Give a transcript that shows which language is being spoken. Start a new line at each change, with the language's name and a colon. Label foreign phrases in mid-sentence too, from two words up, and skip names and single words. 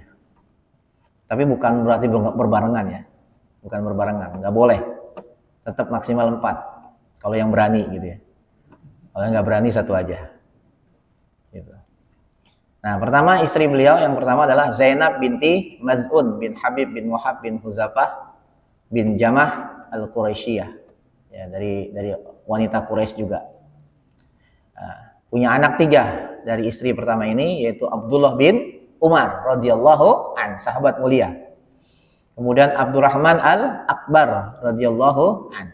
Indonesian: Tapi bukan berarti berbarengan ya, bukan berbarengan, nggak boleh. Tetap maksimal 4. Kalau yang berani gitu ya. Kalau yang nggak berani 1 aja. Gitu. Nah, pertama istri beliau yang pertama adalah Zainab binti Maz'un bin Habib bin Wahab bin Huzafah bin Jamah al-Quraisyiyah. Ya, dari wanita Quraisy juga. Punya anak 3 dari istri pertama ini, yaitu Abdullah bin Umar
Arabic: رضي الله عن,
Indonesian: sahabat mulia. Kemudian Abdurrahman al-Akbar
Arabic: رضي الله عن.